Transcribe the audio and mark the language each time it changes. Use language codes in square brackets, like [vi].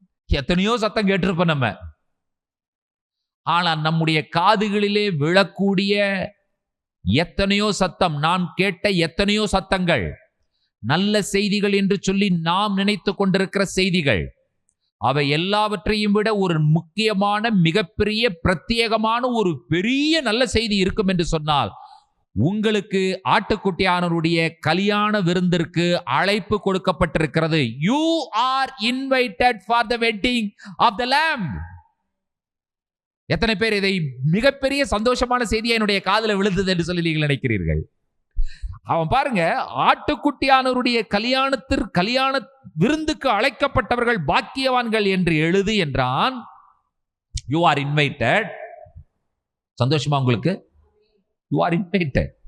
[ta] எத்தனையோ சத்தம் கேட்டிருப்போம் நம்ம. ஆனா நம்முடைய காதுகளிலே விழக்கூடிய எத்தனையோ சத்தம், நாம் கேட்ட எத்தனையோ சத்தங்கள், நல்ல செய்திகள் என்று சொல்லி நாம் நினைத்து கொண்டிருக்கிற செய்திகள், அவை எல்லாவற்றையும் விட ஒரு முக்கியமான, மிகப்பெரிய, பிரத்யேகமான ஒரு பெரிய நல்ல செய்தி இருக்கும் என்று சொன்னால், உங்களுக்கு ஆட்டுக்குட்டியானவருடைய கல்யாண விருந்திற்கு அழைப்பு கொடுக்கப்பட்டிருக்கிறது. [en] You are invited for the wedding of the Lamb. [ta] எத்தனை பேர் இதை மிகப்பெரிய சந்தோஷமான செய்தியை என்னுடைய காதுல விழுந்தது என்று சொல்லி நீங்கள் நினைக்கிறீர்கள்? அவன் பாருங்க, ஆட்டுக்குட்டியானவருடைய கல்யாண விருந்துக்கு அழைக்கப்பட்டவர்கள் பாக்கியவான்கள் என்று எழுது என்றான். [en] You are invited. [ta] சந்தோஷமா உங்களுக்கு? [en] You are invited.